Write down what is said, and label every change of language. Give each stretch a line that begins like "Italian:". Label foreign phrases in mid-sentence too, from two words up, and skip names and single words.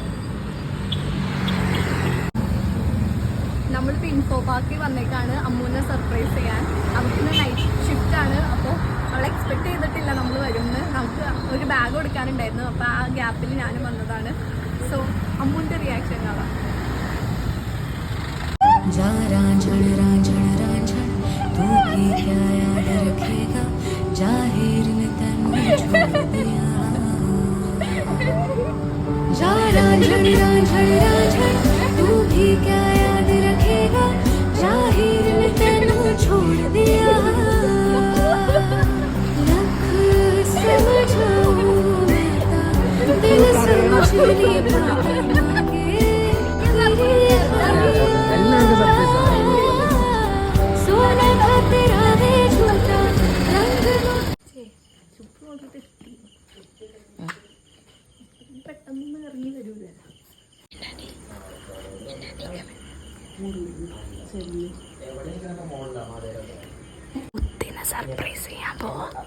Malayalam: നമ്മളിപ്പോൾ ഇൻഫോ പാർക്കിൽ വന്നേക്കാണ് അമ്മൂനെ സർപ്രൈസ് ചെയ്യാൻ. അവർക്ക്
English: night shift
Malayalam: ആണ്. അപ്പോൾ അവൾ എക്സ്പെക്ട് ചെയ്തിട്ടില്ല നമ്മൾ വരുമെന്ന്. നമുക്ക് ഒരു ബാഗ് കൊടുക്കാനുണ്ടായിരുന്നു. അപ്പോൾ ആ ഗ്യാപ്പിൽ ഞാനും വന്നതാണ്. സോ അമ്മൂൻ്റെ റിയാക്ഷൻ കാണാം.
Hindi: जा रांझण रांझण रांझण तू भी क्या याद रखेगा जाहिर ने तन्ने छोड़ दिया जा रांझण रांझण रांझण तू भी क्या याद रखेगा जाहिर ने तन्ने छोड़ दिया लख समझाऊं मैं दिल समझ नहीं पाता
Malayalam: പെട്ടെന്ന് ഇറങ്ങി വരൂല. സർപ്രൈസ് ചെയ്യാൻ പോവാ.